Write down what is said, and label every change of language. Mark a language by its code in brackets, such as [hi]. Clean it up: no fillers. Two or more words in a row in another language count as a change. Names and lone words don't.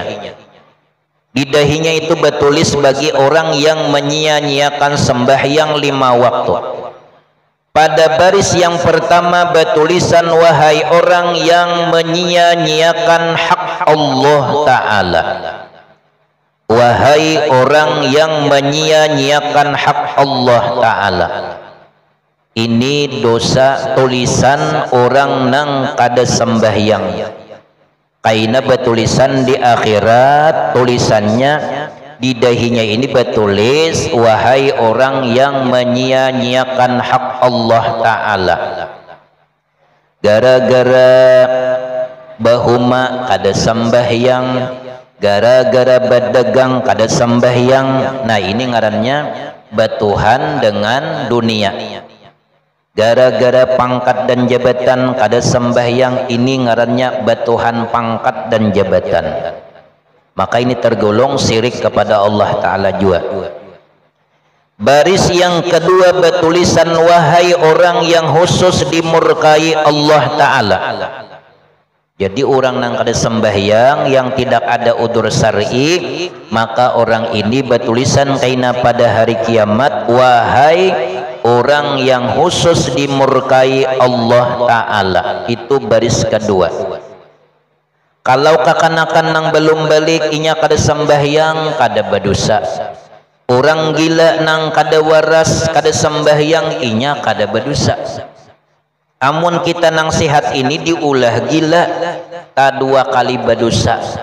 [id] Di dahinya itu bertulis bagi orang yang menyia-nyiakan sembahyang 5 waktu. Pada baris yang pertama bertulisan, wahai orang yang menyia-nyiakan hak [ar] الله تعالى. [id] Wahai orang yang menyia-nyiakan hak [ar] الله تعالى. [bjn] Ini dosa tulisan orang nang kada sembahyang. Kaina bertulisan di akhirat, tulisannya di dahinya ini bertulis, wahai orang yang menyia-nyiakan hak [ar] الله تعالى. [bjn] Gara-gara bahuma kada sembahyang, gara-gara berdagang kada sembahyang. Nah ini ngarannya batuhan dengan dunia. Gara-gara pangkat dan jabatan kada sembahyang, ini ngarannya batuhan pangkat dan jabatan. [id] Maka ini tergolong syirik kepada [ar] الله تعالى [id] juga. Baris yang kedua bertulisan, wahai orang yang khusus dimurkai [ar] الله تعالى. [bjn] Jadi orang yang kada sembahyang, yang tidak ada [ar] عذر شرعي, [bjn] maka orang ini bertulisan kaina pada hari kiamat, wahai orang yang khusus dimurkai [ar] الله تعالى. [id] Itu baris kedua. [bjn] Kalau kakanakan nang belum balik inya kada sembahyang, kada berdosa. Orang gila nang kada waras kada sembahyang, inya kada berdosa. Amun kita nang sehat ini diulah gila, tak 2 kali berdosa.